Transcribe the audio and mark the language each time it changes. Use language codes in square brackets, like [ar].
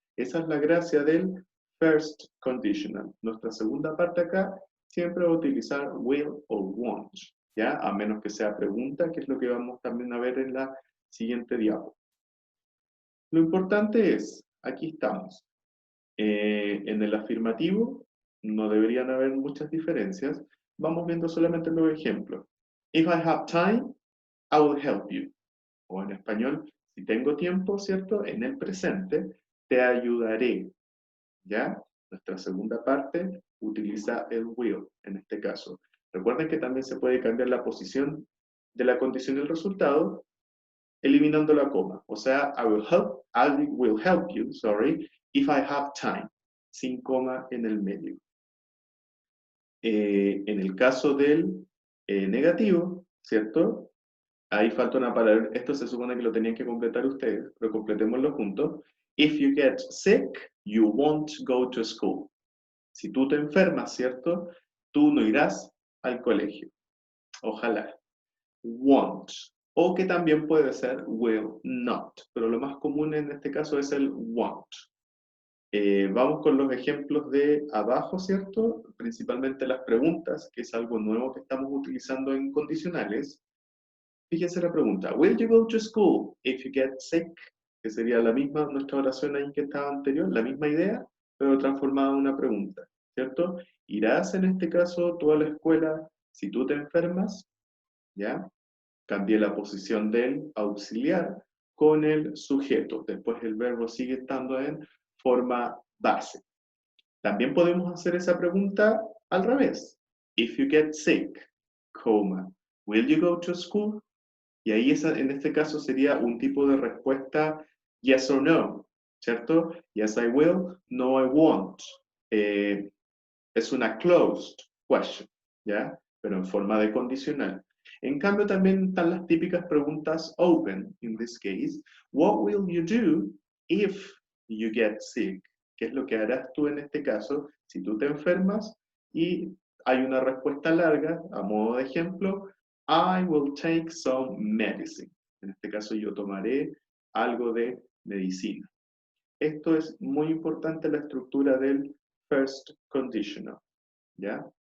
[es] Esa es la gracia del first conditional. Nuestra segunda parte acá siempre va a utilizar will o won't, ¿ya? A menos que sea pregunta, que es lo que vamos también a ver en la siguiente diapo. Lo importante es, aquí estamos, en el afirmativo no deberían haber muchas diferencias. Vamos viendo solamente los ejemplos. [en] If I have time, I will help you. [es] O en español, si tengo tiempo, ¿cierto? En el presente, te ayudaré. ¿Ya? Nuestra segunda parte utiliza el will, en este caso. Recuerden que también se puede cambiar la posición de la condición del resultado eliminando la coma. O sea, [en] I will help you, sorry, if I have time, [es] sin coma en el medio. En el caso del negativo, ¿cierto? Ahí falta una palabra, esto se supone que lo tenían que completar ustedes, pero completémoslo juntos. [en] If you get sick, you won't go to school. [es] Si tú te enfermas, ¿cierto? Tú no irás al colegio. Ojalá. Won't. O que también puede ser will not. Pero lo más común en este caso es el won't. Vamos con los ejemplos de abajo, ¿cierto? Principalmente las preguntas, que es algo nuevo que estamos utilizando en condicionales. Fíjense la pregunta. [en] Will you go to school if you get sick? [es] Que sería la misma, nuestra oración ahí que estaba anterior, la misma idea, pero transformada en una pregunta, ¿cierto? ¿Irás en este caso tú a la escuela si tú te enfermas? ¿Ya? Cambié la posición del auxiliar con el sujeto. Después el verbo sigue estando en forma base. También podemos hacer esa pregunta al revés. [en] If you get sick, coma, will you go to school? [es] Y ahí en este caso sería un tipo de respuesta [en] yes or no, [es] ¿cierto? [en] Yes, I will, no, I won't. [es] Es una [en] closed question, ¿ya? [es] Pero en forma de condicional. En cambio, también están las típicas preguntas open, [en] in this case. What will you do if you get sick? [es] ¿Qué es lo que harás tú en este caso si tú te enfermas? Y hay una respuesta larga, a modo de ejemplo, [en] I will take some medicine. [es] En este caso yo tomaré algo de medicina. Esto es muy importante, la estructura del first conditional, ¿ya?